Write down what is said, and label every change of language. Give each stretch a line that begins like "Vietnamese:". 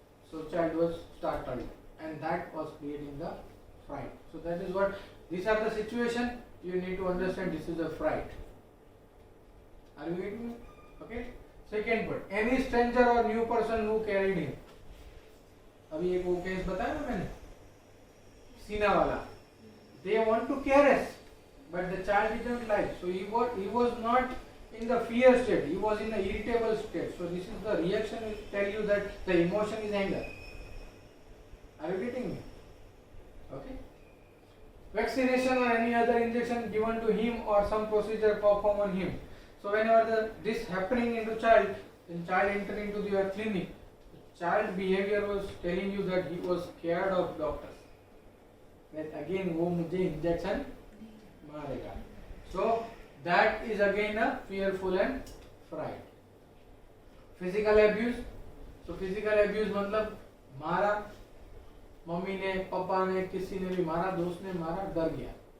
English: So child was startled, and that was creating the fright. So that is what, these are the situation you need to understand. This is a fright. Are you getting me? Okay. Second part, any stranger or new person who carried him.
Hindi: अभी एक वो case बताया ना मैंने, सीना वाला.
English: They want to caress, but the child didn't like. So he was not in the fear state, he was in the irritable state. So this is the reaction will tell you that the emotion is anger. Are you getting me? Okay. Vaccination or any other injection given to him or some procedure performed on him. So whenever this happening into child, when child enter into your clinic, child behavior was telling you that he was scared of doctors. That again
Hindi: वो मुझे injection मारेगा.
English: So that is again a fearful and fright. Physical abuse. So physical abuse
Hindi: मतलब मारा, mummy ने, पापा ने, किसी ने भी मारा, दोस्त ने मारा, डर गया.